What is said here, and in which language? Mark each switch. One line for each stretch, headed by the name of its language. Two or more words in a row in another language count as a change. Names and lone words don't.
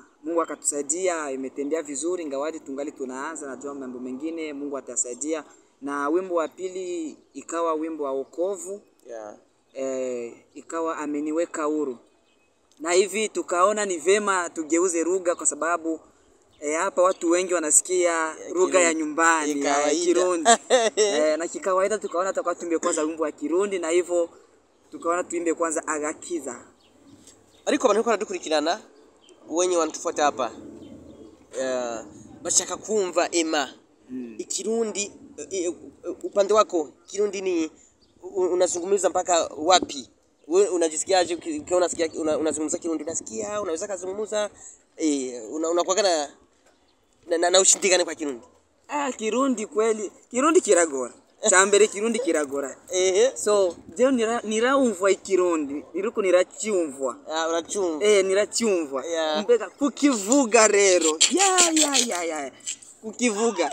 Swahili: Mungu akatusaidia imetembea vizuri ingawaje tungali tunaanza najua mambo mengine Mungu atasaidia na wimbo wa pili ikawa wimbo wa wokovu ikawa ameniweka huru na hivi tukaona ni vema tugeuze lugha kwa sababu hapa watu wengi wanasikia lugha ya nyumbani ya Kirundi na kikawaida tukaona tutakuwa tuimbe kwanza wimbo wa Kirundi na hivyo tukaona tuimbe kwanza Agakiza
Rundi: ariko abantu ko baradukurikirana
Swahili: wenye wanatufuata hapa bashaka kumva Emma ikirundi upande wako Kirundi ni unazungumza mpaka wapi wewe unajisikiaje ukiona unasikia unazungumza Kirundi unasikia unaweza kuzungumza unakuwa na ushindikane kwa Kirundi
Rundi: Kirundi kweli Kirundi kiragora Chambere kirundi kiragora. So je niraumva ikirundi niruko niracyumva. Uracumva. Niracyumva. Mbega kukivuga rero. Ya. Kukivuga.